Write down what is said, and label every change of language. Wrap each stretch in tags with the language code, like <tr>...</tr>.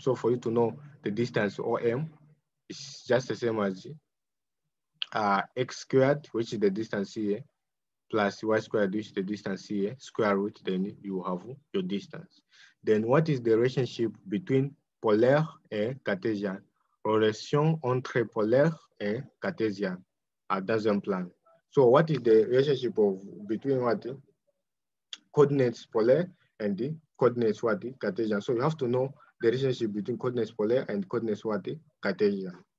<en>So for you to know the distance OM, it's just the same as x squared, which is the distance here, plus y squared, which is the distance here, square root, then you have your distance. Then what is the relationship between</en> <fr>polaire et cartésien? Relation entre polaire et cartésien dans un plan.</fr> <en>So what is the relationship between what? Coordinates polaire and the coordinates what? Cartesian. So you have to know the relationship between coordinates polaire and coordinates what? Cartesian.</en>